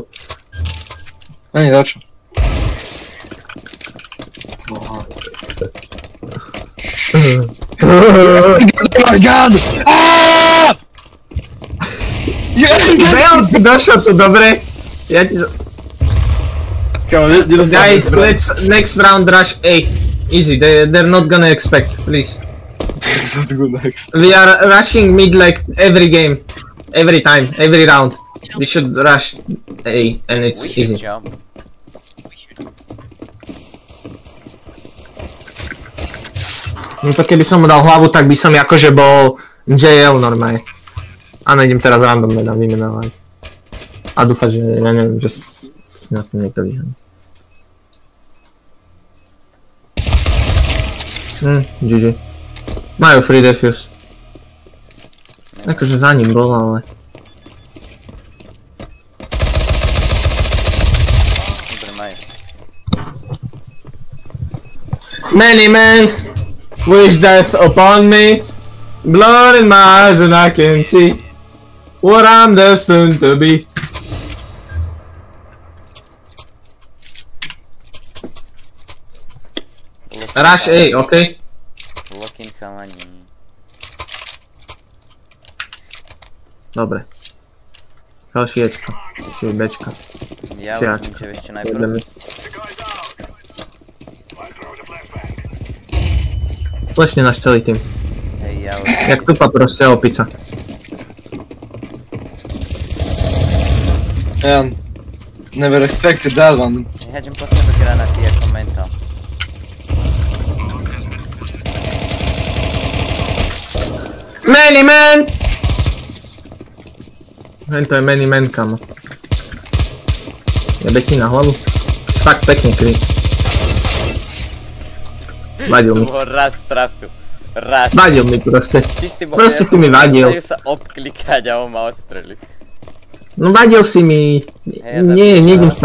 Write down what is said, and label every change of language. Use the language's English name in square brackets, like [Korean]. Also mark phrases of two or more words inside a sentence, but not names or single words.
[Slovak] Ani za čo. [English] Oh my god! [Slovak] Zajav si došlo tu, dobre? Ja ti... [English] Guys, let's next round rush A. Easy, they're not gonna expect, please. We are rushing mid like every game. Every time, every round. We should rush A and it's easy. [Slovak] No to keby som mu dal hlavu, tak by som akože bol JL normálne. Áno, idem teraz random vymenovať. A dúfam, že ja neviem, že si na to niekto vyhľadí. GG. Majú [English] free defuse. [Slovak] Akože za ním bol, ale... Dobre, majú. [English] Many men wish death upon me. Blood in my eyes and I can see what I'm destined to be. Rush A, okay? [Slovak] Lock-in chalani. Dobre. Ďalší Ečko. Čiže Bčka. Ja Čiačka. uvidím, že ešte najprv. Flashne náš celý tým. Hej, ja uvidím. Jak tupa proste opica. [English] Yeah, never expected that one. [Slovak] Hádžem po sebe granaty ako mental. [English] Many man! [Slovak] To je [English] many man, [Slovak] kamo. Jebe ti na hlavu. Fakt pekne kry. Vadil mi. Som ho raz trafil. Raz. Vadil mi proste. Čistý Proste si mi vadil. Snažil sa obklikať a on ma ostrelil. No vadil si mi. Nie, nejdem sa.